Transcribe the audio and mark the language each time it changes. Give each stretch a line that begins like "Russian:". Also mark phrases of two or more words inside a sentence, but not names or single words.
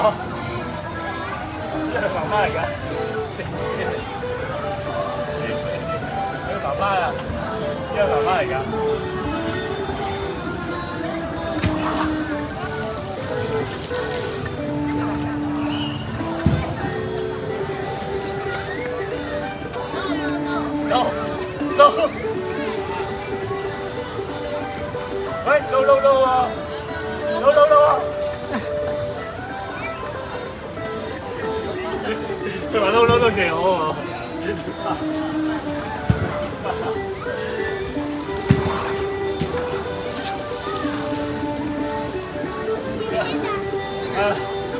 Cantonese: 呢係媽媽嚟㗎，食先。呢個媽媽啊，呢個媽媽嚟㗎。
English: No no，
Cantonese: 喂，
English: no no no
Cantonese: 啊 ，
English: no no no
Cantonese: 啊！佢話
English: no no no
Cantonese: 謝我喎。